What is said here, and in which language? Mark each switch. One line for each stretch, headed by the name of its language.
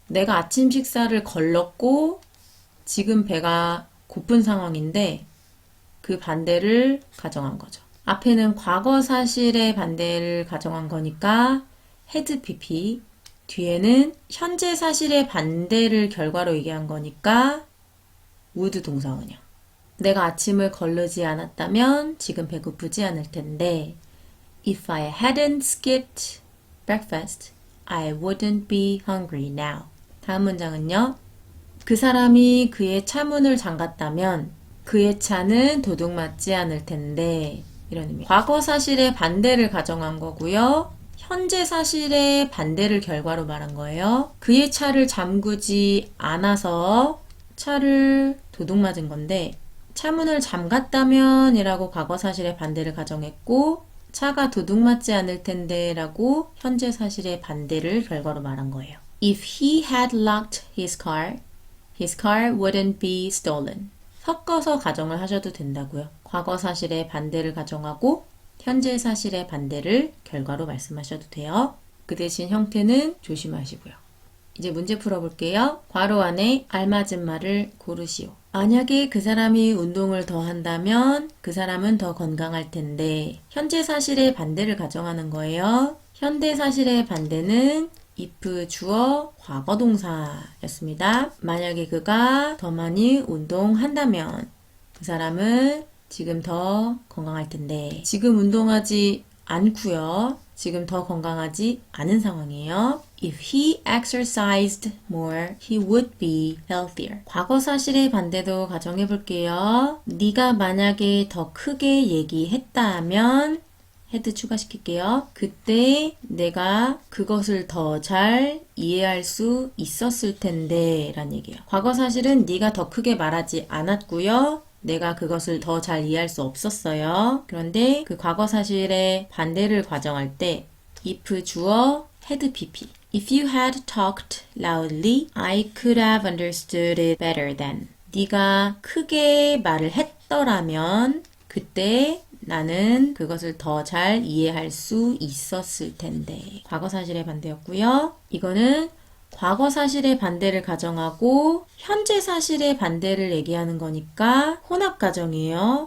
Korean: 내가 아침 식사를 걸렀고 지금 배가 고픈 상황인데 그 반대를 가정한 거죠. 앞에는 과거 사실의 반대를 가정한 거니까 had pp, 뒤에는 현재 사실의 반대를 결과로 얘기한 거니까 would 동사 원형. 내가 아침을 거르지 않았다면 지금 배고프지 않을 텐데
English: If I hadn't skipped breakfast, I wouldn't be hungry now.
Korean: 다음 문장은요. 그 사람이 그의 차문을 잠갔다면 그의 차는 도둑맞지 않을 텐데 이런 의미. 과거 사실의 반대를 가정한 거고요. 현재 사실의 반대를 결과로 말한 거예요. 그의 차를 잠그지 않아서 차를 도둑맞은 건데 차문을 잠갔다면 이라고 과거 사실의 반대를 가정했고 차가 도둑맞지 않을 텐데 라고 현재 사실의 반대를 결과로 말한 거예요.
English: If he had locked his car wouldn't be stolen.
Korean: 섞어서 가정을 하셔도 된다고요. 과거 사실의 반대를 가정하고 현재 사실의 반대를 결과로 말씀하셔도 돼요. 그 대신 형태는 조심하시고요. 이제 문제 풀어볼게요. 괄호 안에 알맞은 말을 고르시오. 만약에 그 사람이 운동을 더 한다면 그 사람은 더 건강할 텐데 현재 사실의 반대를 가정하는 거예요. 현대 사실의 반대는 if 주어 과거 동사였습니다. 만약에 그가 더 많이 운동한다면 그 사람은 지금 더 건강할 텐데 지금 운동하지 않고요. 지금 더 건강하지 않은 상황이에요.
English: If he exercised more, he would be healthier.
Korean: 과거 사실의 반대도 가정해 볼게요. 네가 만약에 더 크게 얘기했다면 had 추가시킬게요. 그때 내가 그것을 더 잘 이해할 수 있었을 텐데 라는 얘기예요. 과거 사실은 네가 더 크게 말하지 않았고요. 내가 그것을 더 잘 이해할 수 없었어요. 그런데 그 과거 사실의 반대를 가정할 때 if 주어 had pp.
English: If you had talked loudly, I could have understood it better then.
Korean: 네가 크게 말을 했더라면 그때 나는 그것을 더 잘 이해할 수 있었을 텐데. 과거 사실의 반대였고요. 이거는 과거 사실의 반대를 가정하고 현재 사실의 반대를 얘기하는 거니까 혼합 가정이에요.